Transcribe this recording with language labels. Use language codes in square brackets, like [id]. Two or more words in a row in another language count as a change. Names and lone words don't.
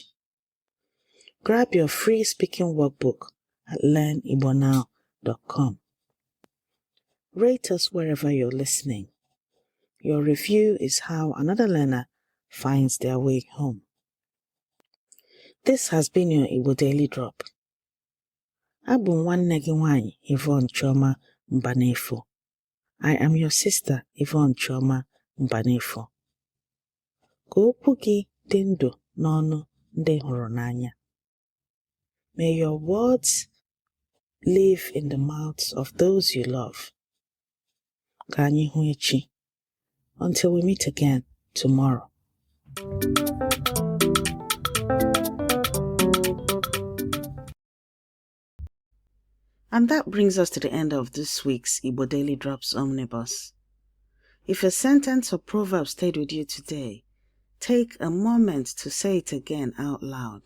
[en] Grab your free speaking workbook at learnibonow.com. Rate us wherever you're listening. Your review is how another learner finds their way home. This has been your Igbo Daily Drop. [ig] Abụ m nwanne gị nwanyị Yvonne Chioma Mbanefo. [en] I am your sister Yvonne Chioma Mbanefo. [ig] Ka okwu gị dị ndụ n'ọnụ ndị hụrụ n'anya. [en] May your words live in the mouths of those you love. [ig] Ka anyị hụ echi. [en] Until we meet again tomorrow. And that brings us to the end of this week's Igbo Daily Drops Omnibus. If a sentence or proverb stayed with you today, take a moment to say it again out loud.